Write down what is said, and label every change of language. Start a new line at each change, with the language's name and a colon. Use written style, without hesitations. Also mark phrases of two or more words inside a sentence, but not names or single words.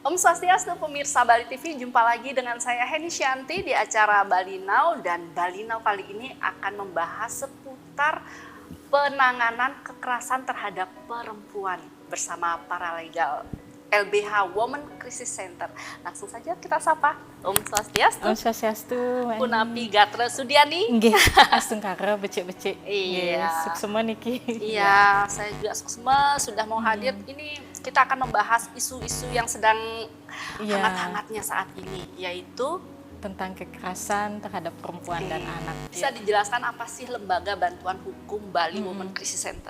Indonesian: Swastiastu pemirsa Bali TV, jumpa lagi dengan saya Heni Shanti di acara Bali Now, dan Bali Now kali ini akan membahas seputar penanganan kekerasan terhadap perempuan bersama paralegal LBH Women Crisis Center. Langsung saja kita sapa.
Balinese: Om Swastiastu. Om Swastiastu. Punapi Gatra Sudiani. Nggih, astungkara becek-becek.
Indonesian: Iya.
Balinese: Suksema niki.
Indonesian: Iya, saya juga suksema sudah mau hadir. Ini kita akan membahas isu-isu yang sedang hangat-hangatnya saat ini, yaitu tentang kekerasan terhadap perempuan dan anak. Bisa dijelaskan apa sih Lembaga Bantuan Hukum Bali Women Crisis Center?